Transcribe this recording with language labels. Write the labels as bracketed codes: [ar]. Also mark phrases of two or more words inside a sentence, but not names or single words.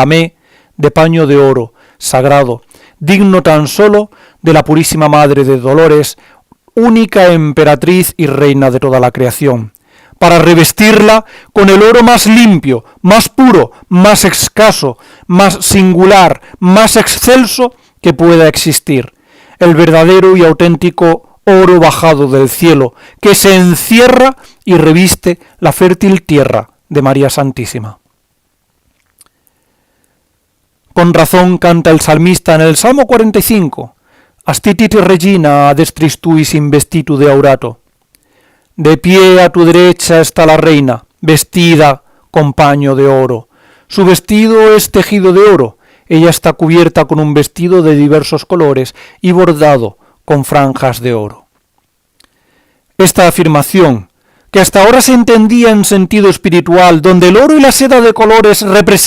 [es] lamé, de paño de oro, sagrado, digno tan solo de la purísima Madre de Dolores, única emperatriz y reina de toda la creación, para revestirla con el oro más limpio, más puro, más escaso, más singular, más excelso que pueda existir, el verdadero y auténtico oro bajado del cielo, que se encierra y reviste la fértil tierra de María Santísima. Con razón canta el salmista en el Salmo 45, [la] «Astitit regina adestris tuis investitu de aurato». [es] De pie a tu derecha está la reina, vestida con paño de oro. Su vestido es tejido de oro, ella está cubierta con un vestido de diversos colores y bordado con franjas de oro. Esta afirmación, que hasta ahora se entendía en sentido espiritual, donde el oro y la seda de colores representan